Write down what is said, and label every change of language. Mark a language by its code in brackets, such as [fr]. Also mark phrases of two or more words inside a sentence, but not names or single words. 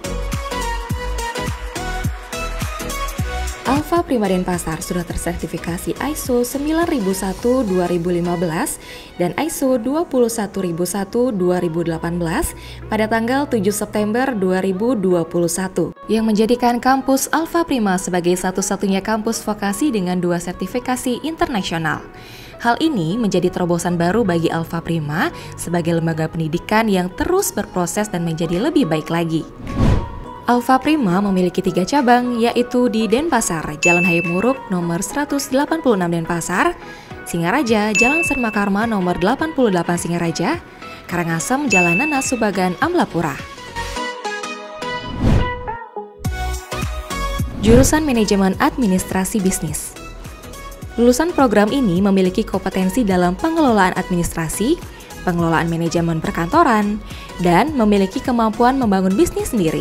[id] Alpha Prima Denpasar sudah tersertifikasi ISO 9001-2015 dan ISO 21001-2018 pada tanggal 7 September 2021 yang menjadikan kampus Alpha Prima sebagai satu-satunya kampus vokasi dengan 2 sertifikasi internasional. Hal ini menjadi terobosan baru bagi Alpha Prima sebagai lembaga pendidikan yang terus berproses dan menjadi lebih baik lagi. Alpha Prima memiliki 3 cabang, yaitu di Denpasar, Jalan Hayam Wuruk nomor 186 Denpasar, Singaraja, Jalan Senmakarma nomor 88 Singaraja, Karangasem, Jalan Nanas Subagan, Amlapura. Jurusan Manajemen Administrasi Bisnis. Lulusan program ini memiliki kompetensi dalam pengelolaan administrasi, pengelolaan manajemen perkantoran, dan memiliki kemampuan membangun bisnis sendiri.